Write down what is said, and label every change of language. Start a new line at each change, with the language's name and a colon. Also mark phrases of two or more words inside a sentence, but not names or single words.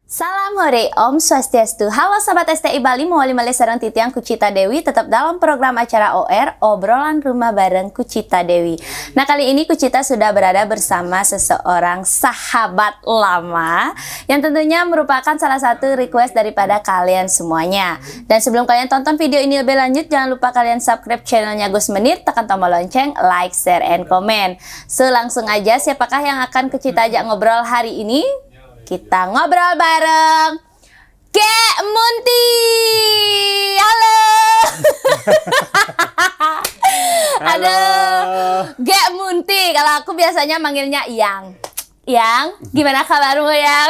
Indonesian: Salam hore, Om Swastiastu. Halo sahabat STI Bali,
Balinese: mawali male sareng titiang
Indonesian: Kucita Dewi tetap dalam program acara OR, obrolan rumah bareng Kucita Dewi. Nah, kali ini Kucita sudah berada bersama seseorang sahabat lama yang tentunya merupakan salah satu request daripada kalian semuanya. Dan sebelum kalian tonton video ini lebih lanjut, jangan lupa kalian subscribe channelnya Gus Menit, tekan tombol lonceng,
English: like, share, and comment.
Indonesian: So, langsung aja, siapakah yang akan Kucita ajak ngobrol hari ini? Kita ngobrol bareng Kek Munti. Halo. Halo. Kek Munti. Kalau aku biasanya manggilnya Yang. Yang, gimana kabarmu Yang?